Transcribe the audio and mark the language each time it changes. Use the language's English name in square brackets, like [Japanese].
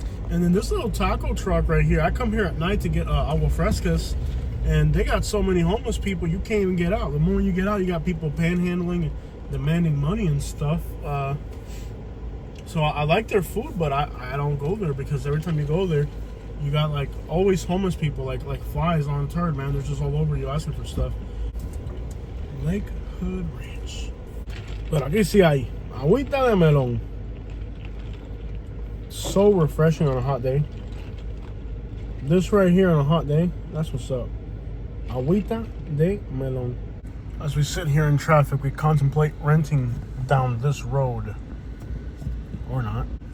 [English] And then this little taco truck right here, I come here at night to get agua frescas, and they got so many homeless people, you can't even get out. The moment you get out, you got people panhandling and demanding money and stuff. So I like their food, but I don't go there because every time you go there, You got like always homeless people, like flies on a turd, man. They're just all over you asking for stuff. Lake Hood Ranch. [Spanish] Pero aquí sí hay agüita de melón. [English] So refreshing on a hot day. This right here on a hot day, that's what's up. [Spanish] Agüita de melón. [English] As we sit here in traffic, we contemplate renting down this road. Or not.